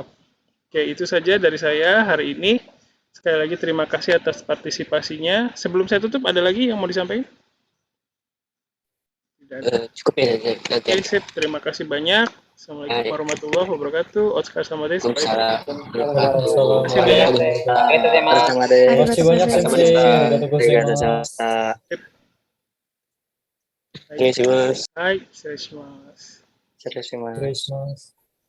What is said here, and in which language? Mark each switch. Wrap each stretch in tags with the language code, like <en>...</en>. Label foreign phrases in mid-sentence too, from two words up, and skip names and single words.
<id>Oke, itu saja dari saya hari ini. Sekali lagi terima kasih atas partisipasinya. Sebelum saya tutup, ada lagi yang mau disampaikan? Tidak ada. Cukup ya. Oke, sip. Terima kasih banyak.</id> <ar>السلام عليكم ورحمة الله وبركاته.</ar> <ja>お疲れ様です.</ja> <id>Terima kasih banyak Sensei.</id> <ja>Hai, はい、失礼します。失礼します。</ja>